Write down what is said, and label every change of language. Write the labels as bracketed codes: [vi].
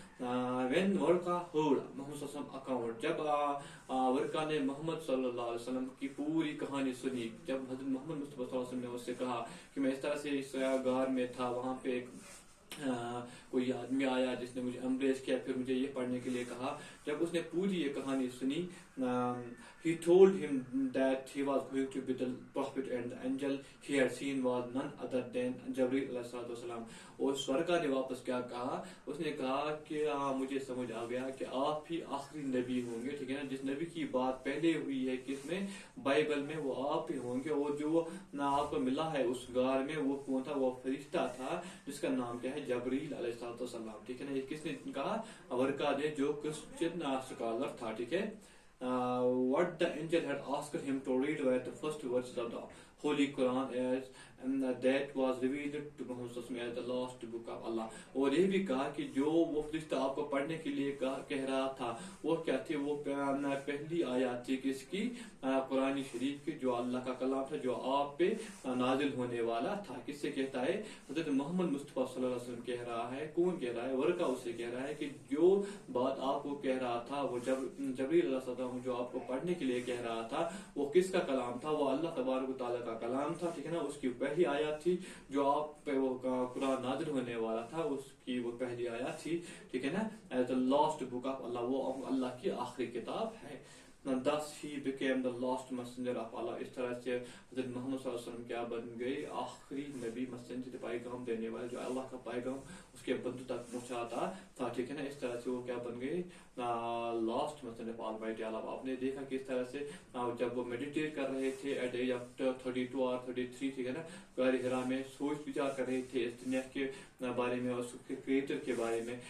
[ur] when Waraqah heard محمد صلی اللہ علیہ وسلم اکاؤنٹ، جب ورقہ نے محمد صلی اللہ علیہ وسلم کی پوری کہانی سنی، جب حضرت محمد مصطفیٰ صلی اللہ علیہ وسلم نے اس سے کہا کہ میں اس طرح سے اس غار میں تھا، وہاں پہ کوئی آدمی آیا جس نے مجھے امبریس کیا، پھر مجھے یہ پڑھنے کے لیے کہا. جب اس نے پوری یہ کہانی سنی، [en] he told him that he was going to be the prophet and the angel he had seen was none other than Jibreel علیہ الصلوۃ والسلام. [ur] اور ورقہ نے واپس کیا کہا، اس نے کہا کہ مجھے سمجھ آ گیا کہ آپ ہی آخری نبی ہوں گے، ٹھیک ہے نا. جس نبی کی بات پہلے ہوئی ہے کس میں، بائبل میں، وہ آپ ہی ہوں گے. اور جو آپ کو ملا ہے اس غار میں، وہ کون تھا، وہ فرشتہ تھا جس کا نام کیا ہے، جبریل علیہ الصلوۃ والسلام، ٹھیک ہے نا. یہ کس نے کہا، ورقہ نے جو کرسچن اسکالر تھا، ٹھیک ہے. [en] What the angel had asked him to read were the first verses of the Holy Quran as that was revealed to Muhammad as the last book of Allah. [ur] اور یہ بھی کہا کہ جو وہ فرشتہ آپ کو پڑھنے کے لیے کہہ رہا تھا، وہ کیا تھی، وہ پہلی آیات تھی کس کی، قرآن شریف کی، جو اللہ کا کلام تھا، جو آپ پہ نازل ہونے والا تھا. کس سے کہتا ہے، حضرت محمد مصطفیٰ صلی اللہ علیہ وسلم کہہ رہا ہے. کون کہہ رہا ہے، ورقہ اس سے کہہ رہا ہے کہ جو بات آپ کو کہہ رہا تھا، وہ جبریل علیہ السلام جو آپ کو پڑھنے کے لیے کہہ رہا تھا، وہ کس کا کلام تھا، وہ اللہ تبارک و تعالیٰ کا کلام تھا، ٹھیک ہے نا. اس کی پہلی آیات تھی، جو آپ پہ وہ قرآن نازل ہونے والا تھا، اس کی وہ پہلی آیات تھی، ٹھیک ہے نا. [en] as the last book of Allah، [ur] وہ اللہ کی آخری کتاب ہے. [en] Thus he became the last messenger of Allah. [ur] اس طرح سے حضرت محمد صلی اللہ علیہ وسلم کیا بن گئے، آخری نبی، مسنجر، پیغام دینے والے، جو اللہ کا پیغام اس کے بندوں تک پہنچاتا تھا، ٹھیک ہے نا. اس طرح سے وہ کیا بن گئے، [en] Last messenger of almighty Allah. [ur] آپ نے دیکھا کہ اس طرح سے جب وہ میڈیٹیٹ کر رہے تھے [en] at age of [ur] 32 اور 33، ٹھیک ہے نا، غار حرا میں سوچ وچار کر رہے تھے اس دنیا کے بارے میں، اس کے کریٹر کے بارے میں.